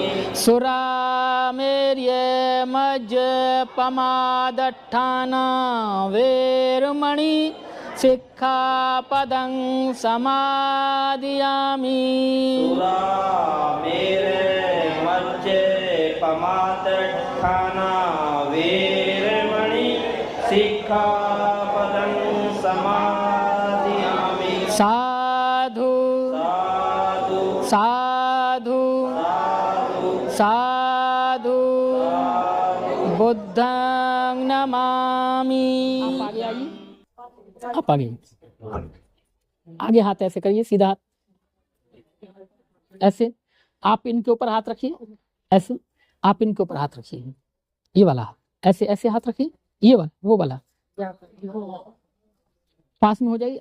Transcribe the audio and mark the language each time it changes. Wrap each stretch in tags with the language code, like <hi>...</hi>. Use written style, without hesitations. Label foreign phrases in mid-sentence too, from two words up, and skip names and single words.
<pi>सुरामेर्य मज्जपमादट्ठाना वेरमणि सिक्खापदं समादियामि। सुरामेर्य मज्जपमादट्ठाना वेरमणि सिक्खापदं समादियामि। साधु साधु साधु बुद्धं नमामि।</pi> <hi>आप आगे आगे हाथ ऐसे करिए, सीधा हाथ ऐसे। आप इनके ऊपर हाथ रखिए, ऐसे। आप इनके ऊपर हाथ रखिए, ये वाला ऐसे ऐसे हाथ रखिए, ये वाला वो वाला पास में हो जाइए।</hi>